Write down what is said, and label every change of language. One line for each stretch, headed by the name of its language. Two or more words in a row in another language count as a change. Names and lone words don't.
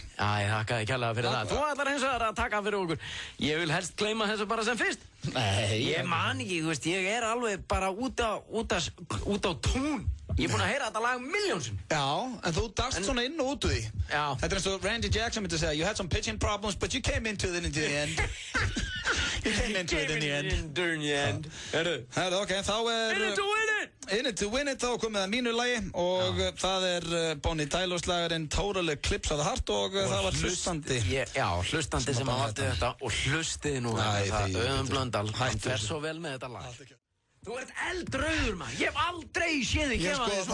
Icelandic: Já, ég þakkaði kærlega fyrir það. Þú ætlar hins vegar að taka fyrir okkur. Ég vil helst gleyma þessu bara sem fyrst. Nei, ég man ekki, þú veist, ég alveg bara út á tún. Ég búinn að heyra þetta lag miljónsum. Já, en þú dast svona inn og út úr því. Já. Þetta eins og Randy Jackson myndi að segja,
English: you had some pitching problems, but you came into it in the end. You came into it in the end.
Icelandic: Herru, ok, þá
English: In it to win it! In it to win it,
Icelandic: þá komið að mínu lagi og það Bonnie Tyler slagarinn Total Eclipse of the Heart og það var hlustandi. Já, hlustandi sem valdi þetta og hlustið nú Auðun Blöndal, hann fer svo vel með þetta lag. Þú ert eldrauður, maður. Ég hef aldrei séð þig gefa þig svona mikið.